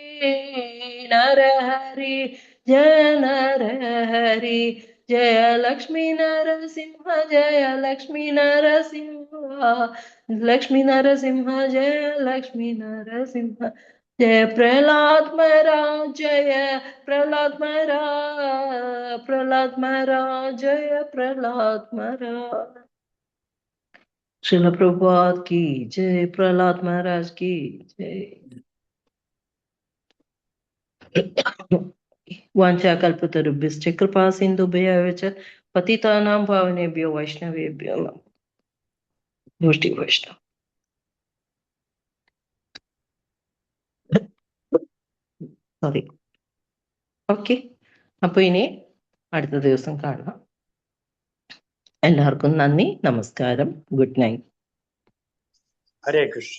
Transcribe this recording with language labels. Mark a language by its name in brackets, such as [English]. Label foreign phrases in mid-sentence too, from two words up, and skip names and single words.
[Sanskrit] നരഹരി ജയ നരഹരി ജയ ലക്ഷ്മി നരസിംഹ ജയ ലക്ഷ്മി നരസിംഹ ലക്ഷ്മി നരസിംഹ ജയ ലക്ഷ്മി നരസിംഹ ജയ പ്രഹ്ലാദ് മഹാരാജ് ജയ പ്രഹ്ലാദ് മഹാരാജ് പ്രഹ്ലാദ് മഹാരാജ് ജയ പ്രഹ്ലാദ് മഹാരാജ്. [Hindi] श्रील प्रभुपाद की जय, प्रहलाद महाराज की जय. [Sanskrit] वाञ्छाकल्पतरुभ्यश्च कृपा सिन्धुभ्यः च पतितानां पावनेभ्यो वैष्णवेभ्यो नमः. गोष्ठी वैष्णव. [Malayalam] സോറി. ഓക്കെ, അപ്പൊ ഇനി അടുത്ത ദിവസം കാണാം. എല്ലാവർക്കും നന്ദി, നമസ്കാരം, [English] good night. [Sanskrit] ഹരേ കൃഷ്ണ.